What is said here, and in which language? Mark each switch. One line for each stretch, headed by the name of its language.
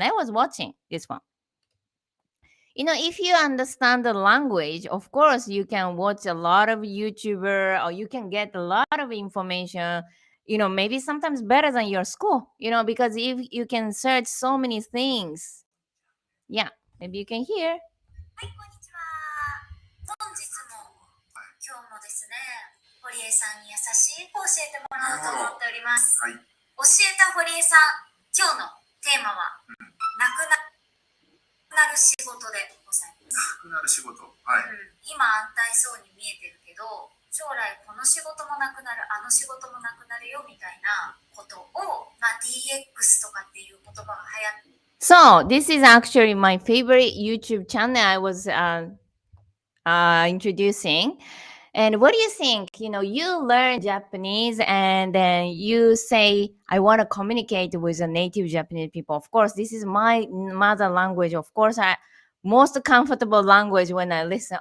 English: And I was watching this one. If you understand the language, of course, you can watch a lot of YouTuber, or you can get a lot of information, maybe sometimes better than your school, because if you can search so many things. Yeah, maybe you can hear.
Japanese: はい、こんにちは。本日も今日もですね、堀江さんに優しい子を教えてもらおうと思っております。はい、教えた堀江さん、今日のテーマは、なくなる仕事でございます。なくなる仕事、はい。今安泰そうに見えてるけど、将来この仕事もなくなる、あの仕事もなくなるよみたいなことを、DX とかっていう言葉が流行って。
English: So this is actually my favorite YouTube channel I was introducing. And what do you think? You learn Japanese and then you say, I want to communicate with the native Japanese people. Of course, this is my mother language. Of course, most comfortable language when I listen.